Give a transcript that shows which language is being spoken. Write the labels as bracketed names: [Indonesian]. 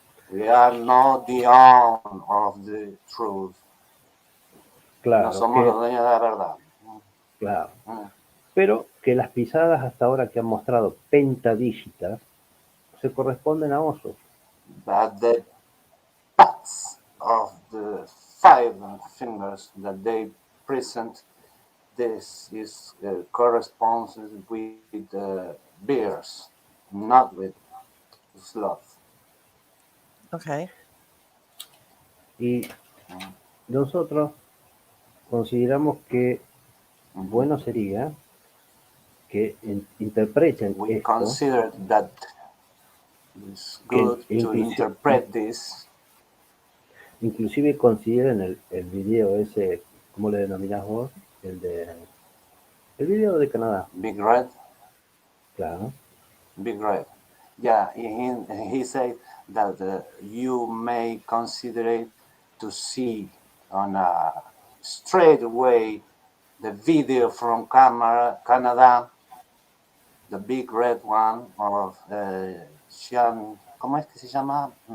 [English] We are not the own of the truth. [Spanish] No claro, somos los dueños de la verdad. claro. Pero que las pisadas hasta ahora que han mostrado pentadígitas se corresponden a osos. [English] But the paths of the 5 fingers that they present, this is corresponds with bears, not with sloth. Okay. [Spanish] Y nosotros consideramos que bueno sería que interpreten [English] We [Spanish] esto, [English] consider that it's good to interpret this. [Spanish] Inclusive consideren el video ese, ¿cómo le denominás vos? El video de Canadá. [English] Big Red. [Spanish] Claro. [English] Big Red. Yeah, he said that you may consider it to see on a straight way the video from Canada, the Big Red one of Sean, [Spanish] ¿cómo es que se llama?